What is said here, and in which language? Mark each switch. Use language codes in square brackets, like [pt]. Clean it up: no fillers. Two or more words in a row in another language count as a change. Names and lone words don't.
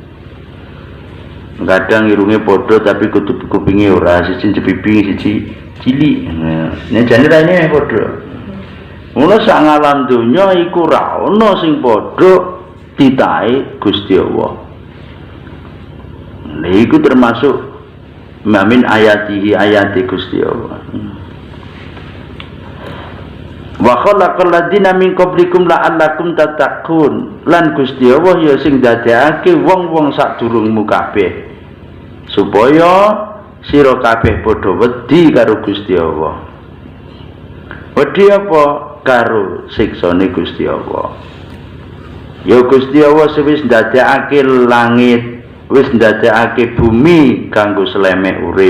[jv] Kadang irunge padha tapi kupinge ora, siji cepiping siji cilik. Nek jane rene padha. Mula sak ngalam donya iku ora ana sing padha titahe Gusti Allah. Lha iku termasuk [ar] mamin ayatihi [jv] ayati Gusti Allah. [ar] Wa khalaqal ladina min qablikum la'allakum tattaqun. [jv] Lan Gusti Allah ya sing dadekake wong-wong sadurungmu kabeh supaya sira kabeh padha wedi karo Gusti Allah. Wedi apa? Karo siksane Gusti Allah. Ya Gusti Allah wis ndadekake langit, wis ndadekake bumi kanggo slemek urip.